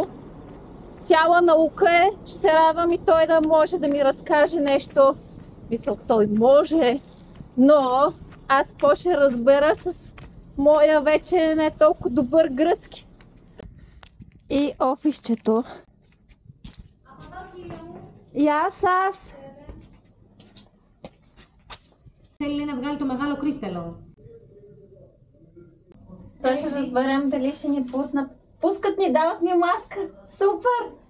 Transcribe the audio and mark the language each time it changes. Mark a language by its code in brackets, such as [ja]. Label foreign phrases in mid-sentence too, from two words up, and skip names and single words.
[bg] Цяла наука е. Ще се радвам и той да може да ми разкаже нещо. Мисля, той може, но аз какво ще разбера с моя вече не толкова добър гръцки. И офисчето. [el] Γεια σας! Θέλει να βγάλει το μεγάλο κρίσταλο. [bg] Той ще разберем дали ще ни пуснат. Пускат ни, дават ми маска. Супер!